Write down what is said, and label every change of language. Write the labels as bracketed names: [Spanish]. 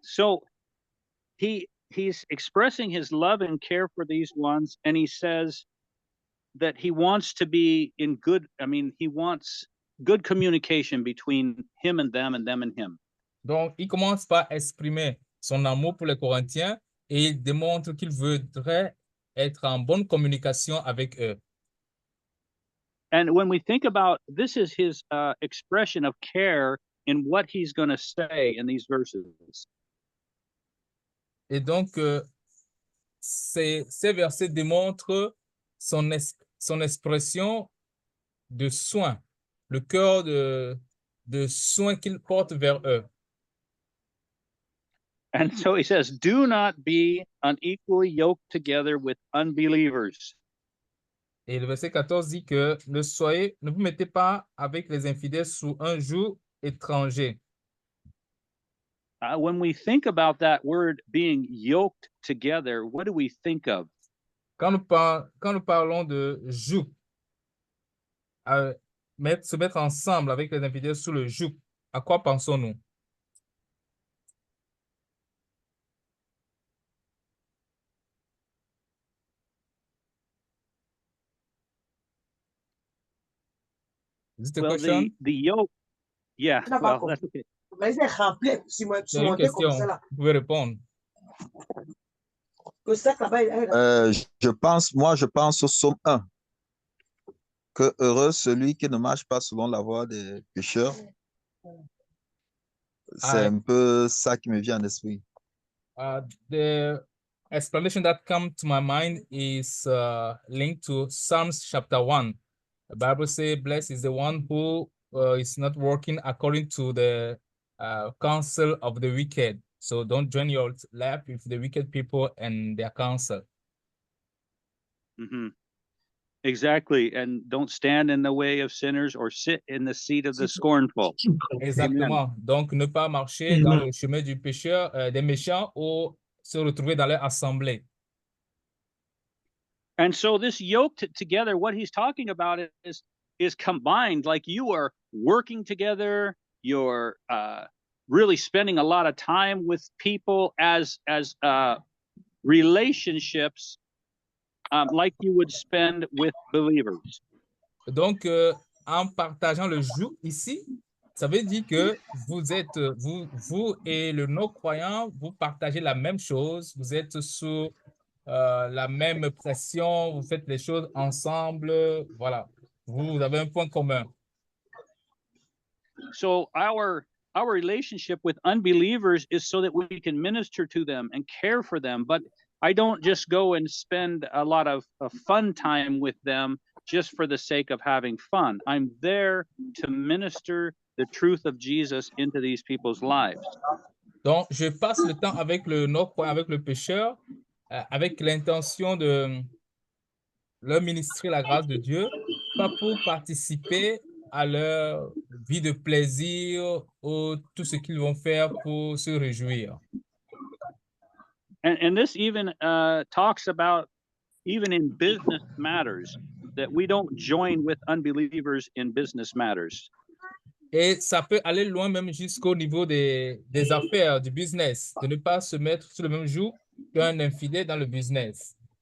[English] So he's expressing his love and care for these ones, and he says that he wants to be in good, he wants good communication between him and them and him. [French] Donc, il commence par exprimer son amour pour les Corinthiens et il démontre qu'il voudrait être en bonne communication avec eux. [English] And when we think about, this is his expression of care in what he's going to say in these verses. [French] Et donc, ces versets démontrent son expression de soin, le cœur de soin qu'il porte vers eux. [English] And so he says, do not be unequally yoked together with unbelievers. [French] Et le verset 14 dit que ne vous mettez pas avec les infidèles sous un joug étranger. [English] When we think about that word being yoked together, what do we think of? [French] Quand nous parlons de joug, se mettre ensemble avec les infidèles sous le joug, à quoi pensons-nous? [English] Is it a question? The yoke, yeah, well, that's okay. [French] C'est une question, vous pouvez répondre. Je pense au psaume 1, que heureux celui qui ne marche pas selon la voie des pécheurs. C'est un peu ça qui me vient à l'esprit. [English] The explanation that comes to my mind is linked to Psalms chapter 1. The Bible says, blessed is the one who is not working according to the counsel of the wicked. So don't join your lap with the wicked people and their counsel. Mm-hmm. Exactly. And don't stand in the way of sinners or sit in the seat of the scornful. [French] Exactement. Amen. Donc, ne pas marcher dans le chemin du pécheur, des méchants, ou se retrouver dans leur assemblée. [English] And so this yoked together, what he's talking about is combined, like you are working together, you're really spending a lot of time with people as relationships like you would spend with believers. [French] Donc, en partageant le joug ici, ça veut dire que vous êtes, vous et le non-croyant, vous partagez la même chose, vous êtes sous la même pression, vous faites les choses ensemble, voilà. Vous avez un point commun. [English] So our relationship with unbelievers is so that we can minister to them and care for them. But I don't just go and spend a lot of fun time with them just for the sake of having fun. I'm there to minister the truth of Jesus into these people's lives. [French] Donc, je passe le temps avec le non-croyant, avec le pécheur, avec l'intention de leur ministrer la grâce de Dieu, pas pour participer à leur vie de plaisir ou tout ce qu'ils vont faire pour se réjouir. [English] And this even talks about even in business matters, that we don't join with unbelievers in business matters. [French] Et ça peut aller loin même jusqu'au niveau des affaires, du business, de ne pas se mettre sur le même joug qu'un infidèle dans le business.